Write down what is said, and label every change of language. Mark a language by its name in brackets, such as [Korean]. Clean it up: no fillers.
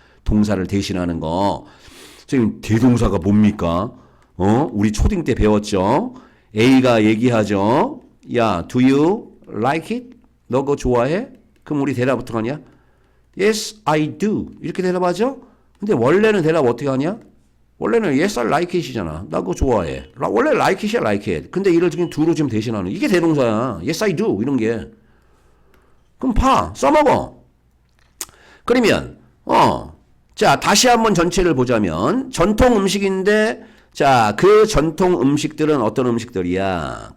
[Korean] 동사를 대신하는 거. 지금 대동사가 뭡니까? 우리 초딩 때 배웠죠. A가 얘기하죠. 야, [English] do you like it? [Korean] 너 그거 좋아해? 그럼 우리 대답 어떻게 하냐? [English] Yes, I do. 이렇게 대답하죠? [Korean] 근데 원래는 대답 어떻게 하냐? 원래는 [English] yes, I like it이잖아. [Korean] 나 그거 좋아해. [English] 원래 like it이야, like it. [Korean] 근데 이를 지금 do로 지금 대신하는. 이게 대동사야. [English] Yes, I do. [Korean] 이런 게. 그럼 써먹어. 그러면, 자, 다시 한번 전체를 보자면, 전통 음식인데, 자, 그 전통 음식들은 어떤 음식들이야?